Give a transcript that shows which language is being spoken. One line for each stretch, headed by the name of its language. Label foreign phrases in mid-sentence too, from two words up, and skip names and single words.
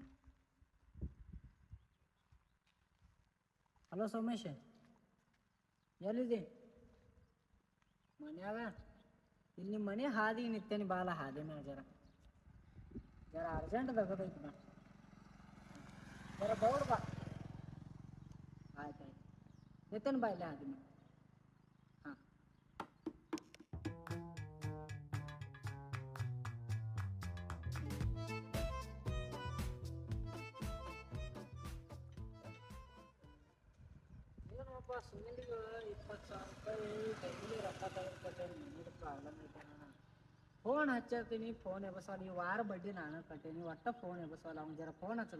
Kannada: ಹಲೋ ಸೋಮೇಶ್, ಎಲ್ಲಿದೆ? ಮನ್ಯಾಗ? ಇಲ್ಲಿ ನಿಮ್ಮ ಮನೆ ಹಾದಿ ನಿತ್ತೇನಿ ಬಾಲ. ಹಾದಿ ಮೇಲೆ ಜರ ಅರ್ಜೆಂಟ್ ತಗೋದೈತಿ. ಬಾ ಜರ ದೌಡ್ ಬಾ. ಆಯ್ತು ಆಯ್ತು
Marathi: येते ना बायला आधी मग हां
Kannada: ಏನಪ್ಪ ಸುಮ್ಮನಿಗೆ 20,000 ರೂಪಾಯಿ ಡೈಲಿ ರೊಕ್ಕ ತೆಗೆದುಕೊಟ್ಟೇನಿ ಮನೆಗೆ ಪ್ರಾಬ್ಲಮ್ ಐತೆ ಫೋನ್ ಹಚ್ಚಿರ್ತೀನಿ ಫೋನ್ ಎಬಸಲ್ಲ ಈ ವಾರ ಬಡ್ಡಿ ನಾನು ಕಟ್ಟೀನಿ ಒಟ್ಟ ಫೋನ್ ಎಬಸಲ್ಲ ಅವ್ನು ಜರ ಫೋನ್ ಹಚ್ಚಲ್ಲ